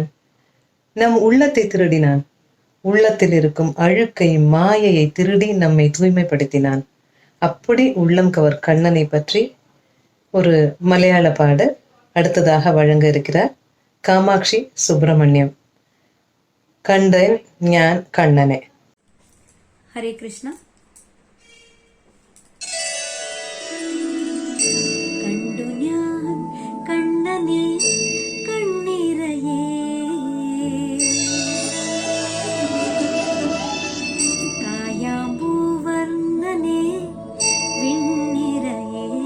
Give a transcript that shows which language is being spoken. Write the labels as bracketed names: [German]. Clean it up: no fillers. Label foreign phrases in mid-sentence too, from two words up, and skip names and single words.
[Tamil] நம் உள்ளத்தை திருடினான். உள்ளத்தில் இருக்கும் அழுக்கை மாயையை திருடி நம்மை தூய்மைப்படுத்தினான். அப்படி உள்ளம் கவர் கண்ணனை பற்றி ஒரு மலையாள பாடல் அடுத்ததாக வழங்க இருக்கிறார் காமாட்சி சுப்பிரமணியம். [Malayalam] കണ്ടൻ ഞാൻ കണ്ണനെ. ഹരേ കൃഷ്ണ. കണ്ടു ഞാൻ കണ്ണനെ കണ്ണിറയേ, കായാമ്പൂവർണ്ണനെ വിണ്ണിറയേ.